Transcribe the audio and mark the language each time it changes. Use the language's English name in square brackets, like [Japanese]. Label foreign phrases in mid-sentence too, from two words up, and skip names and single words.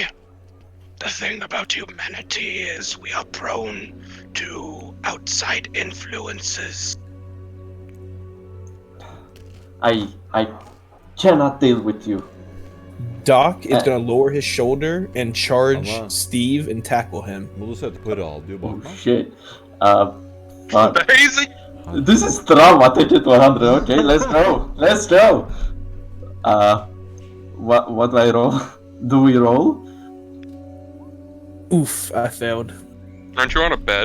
[English] The thing about humanity is we are prone to outside influences. I cannot deal with you. Doc is gonna lower his shoulder and charge Amma. Steve and tackle him. [Norwegian] Må du sette på radio [English] Oh [Norwegian] bak meg? [English] shit. Fuck. Hazy! This is drama, take it 100. Okay, let's go. Let's go. What do I roll? Do we roll? Oof, I failed. Aren't you on a bed?